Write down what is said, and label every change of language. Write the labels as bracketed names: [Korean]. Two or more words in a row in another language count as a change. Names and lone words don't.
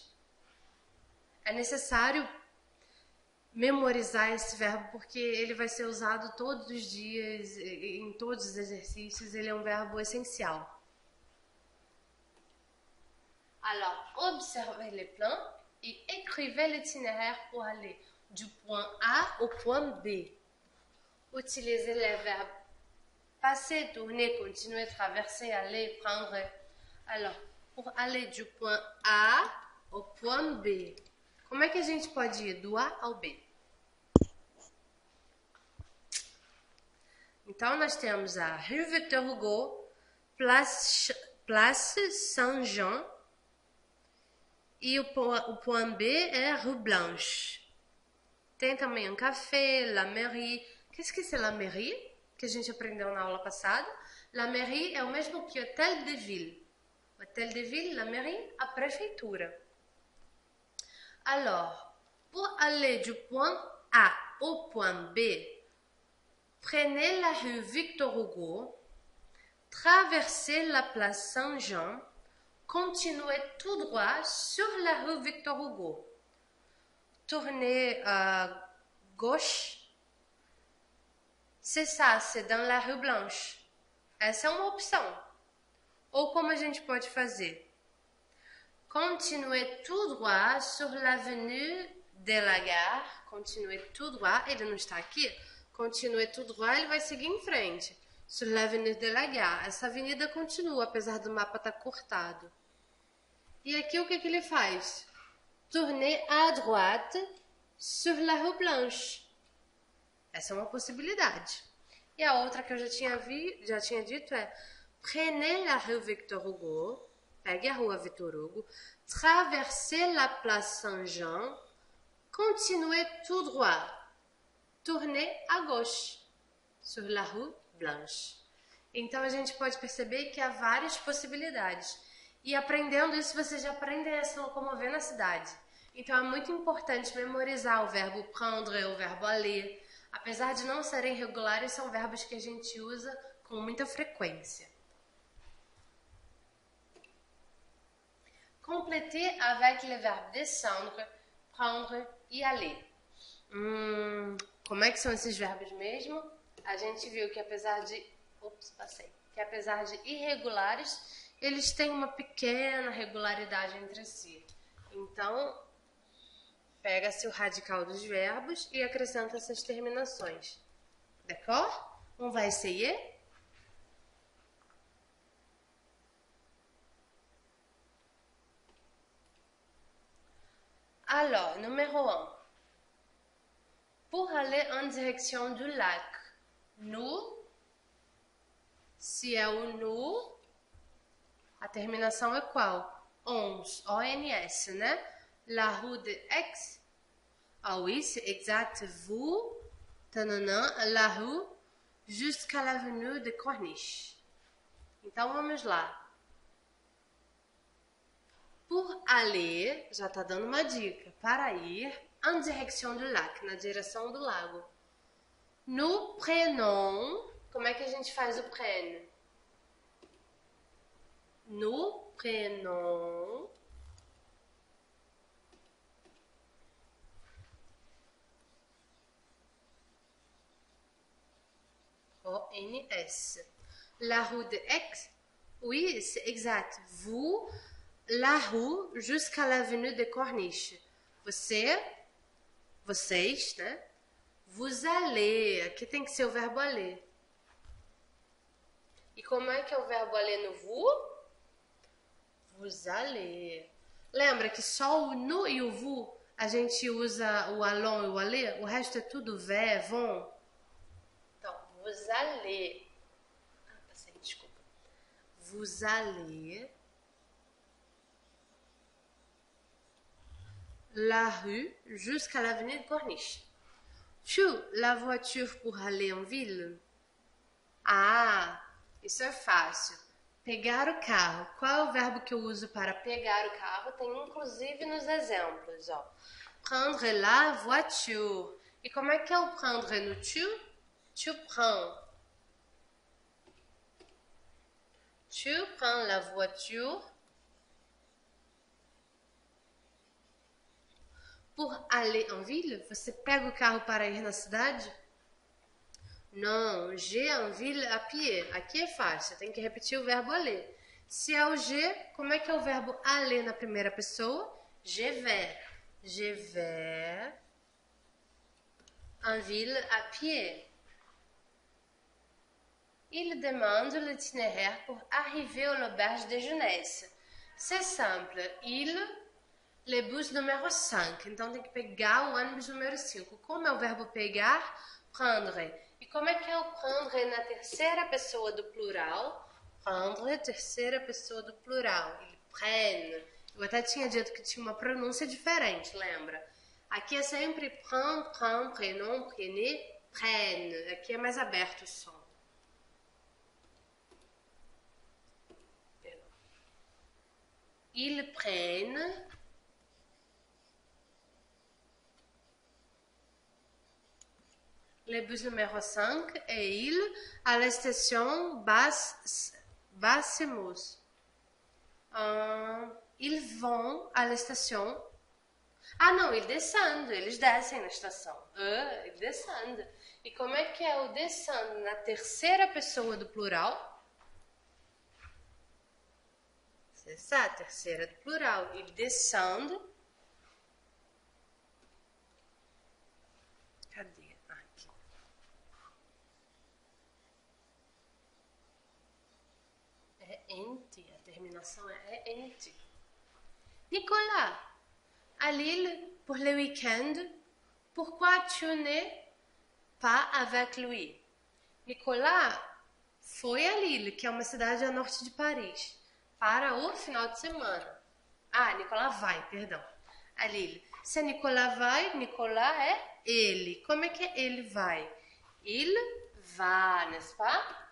[Portuguese] É necessário memorizar esse verbo porque ele vai ser usado todos os dias, em todos os exercícios, ele é um verbo essencial. [French] Alors, observez les plans et écrivez l'itinéraire pour aller du point A au point B. Utilisez les verbes passer, tourner, continuer, traverser, aller, prendre. Alors, pour aller du point A au point B, [Portuguese] Como é que a gente pode ir do A ao B? Então, nós temos a Rue Victor Hugo, Place Saint-Jean, e o point B é Rue Blanche. Tem também um café, [French] La Mairie. Qu'est-ce que c'est La Mairie? [Portuguese] Que a gente aprendeu na aula passada. [French] La Mairie [Portuguese] é o mesmo que [French] Hôtel de Ville. Hôtel de Ville, La Mairie, [Portuguese] a prefeitura. [French] Alors, pour aller du point A au point B, prenez la rue Victor Hugo, traversez la place Saint-Jean, continuez tout droit sur la rue Victor Hugo. Tournez à gauche. C'est ça, c'est dans la rue Blanche. [Portuguese] Essa é uma opção. Ou como a gente pode fazer? [French] Continuez tout droit sur l'avenue de la Gare. Continuez tout droit. [Portuguese] Ele não está aqui? [French] Continuez tout droit, [Portuguese] ele vai seguir em frente. [French] Sur l'avenue de la Gare. [Portuguese] Essa avenida continua, apesar do mapa estar cortado. E aqui o que ele faz? [French] Tournez à droite sur la rue Blanche. [Portuguese] Essa é uma possibilidade. E a outra que eu já tinha dito é: [French] prenez la rue Victor Hugo, [Portuguese] pegue a rua Victor Hugo, [French] traversez la place Saint-Jean, continuez tout droit, tournez à gauche, sur la rue Blanche. [Portuguese] Então a gente pode perceber que há várias possibilidades. E aprendendo isso, você já aprende a se locomover na cidade. Então é muito importante memorizar o verbo prendre, o verbo aller. Apesar de não serem regulares, são verbos que a gente usa com muita frequência. [French] Complétez avec le verbe descendre, prendre e aller. [Portuguese] Como é que são esses verbos mesmo? A gente viu que apesar de irregulares, eles têm uma pequena regularidade entre si. Então, pega-se o radical dos verbos e acrescenta essas terminações. [French] D'accord? On va essayer? Alors, numéro 1. Pour aller en direction du lac, nous, [Portuguese] se é o nous, a terminação é qual? Ons, O-N-S, né? [French] La rue de Aix. Ah oui, c'est exact. Vous, la rue, jusqu'à l'avenue de Corniche. [Portuguese] Então, vamos lá. [French] Pour aller, [Portuguese] já está dando uma dica, para ir [French] en direction du lac, [Portuguese] na direção do lago. [French] Nous prenons, [Portuguese] como é que a gente faz o prenne? [French] Nous prenons O-N-S. La rue de Aix, oui, c'est exact. Vous, la rue jusqu'à l'avenue de Corniche. [Portuguese] Vocês, né? [French] Vous allez. [Portuguese] Aqui tem que ser o verbo aller. E como é que é o verbo aller no vous? [French] Vous allez. [Portuguese] Lembra que só o no e o vous a gente usa o allons e o aller? O resto é tudo vais, vont. Então, [French] vous allez. [Portuguese] Passei, desculpa. [French] Vous allez. La rue jusqu'à l'avenue de Corniche. Tu, la voiture pour aller en ville? [Portuguese] Ah, isso é fácil. Pegar o carro. Qual é o verbo que eu uso para pegar o carro? Tem inclusive nos exemplos, ó. [French] Prendre la voiture. [Portuguese] E como é que é o prendre no tu? [French] Tu prends. Tu prends la voiture pour aller en ville. [Portuguese] Você pega o carro para ir na cidade? Não, [French] j'ai en ville à pied. [Portuguese] Aqui é fácil, tem que repetir o verbo aller. Se é o je, como é que é o verbo aller na primeira pessoa? [French] Je vais. Je vais en ville à pied. Il demande l'itinéraire pour arriver à l'auberge de jeunesse. C'est simple. Il, Le bus número 5. [Portuguese] Então, tem que pegar o ônibus número 5. Como é o verbo pegar? Prendre. E como é que é o prendre na terceira pessoa do plural? Prendre, terceira pessoa do plural. Ele prenne. Eu até tinha dito que tinha uma pronúncia diferente, lembra? Aqui é sempre [French] prend, prend, prénom, prenez, prenne. [Portuguese] Aqui é mais aberto o som. [French] Ils prennent le bus numéro 5 et ils à la station Basse-Mousse. Ils vont à la station. [Portuguese] Ah, não, eles descem na estação. Eles descendem. E como é que é o descendre na terceira pessoa do plural? [French] C'est ça, [Portuguese] terceira do plural. [French] Ils descendent. [Portuguese] Cadê? Aqui. É ente, a terminação é ente. [French] Nicolas, à Lille pour le week-end, pourquoi tu n'es pas avec lui? [Portuguese] Nicolas foi a Lille, que é uma cidade a norte de Paris, para o final de semana. Ah, Nicolas vai, perdão. A Lille. Se Nicolas vai, Nicolas é ele. Como é que é ele vai? [French] Il va, n'est-ce pas?